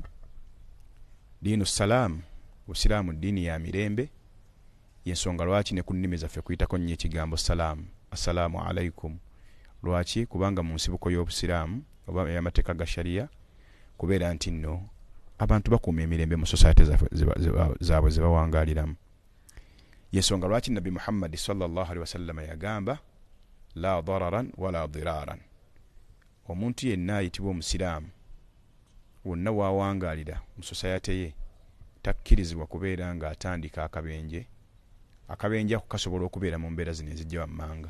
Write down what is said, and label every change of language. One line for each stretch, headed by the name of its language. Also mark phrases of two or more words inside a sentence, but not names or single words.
Arabic: دين سلام,
Ganda: obusiraamu ddiini ya mirembe, y'ensonga lwaki ne ku nnimi zaffe kuyitako nnyo ekigambo salaamu,
Arabic: السلام عليكم.
Ganda: Lwaki? Kubanga mu nsibuko y'obusiraamu oba y'amateeka ga shariya kubeera nti nno abantu bakuuma emirembe mu society zaabwe ze bawangaaliramu. Y'ensonga lwaki Nabi Muhammad
Arabic: صلى الله عليه وسلم
Ganda: yagamba
Arabic: لا ضرر ولا ضرار.
Ganda: Omuntu yenna ayitibwa omusiraamu wonna waawangaalira mu society ye takkirizibwa kubeera nga atandika akabenje. Akabenje ako kasobola okubeera mu mbeera zino ezijja wammanga.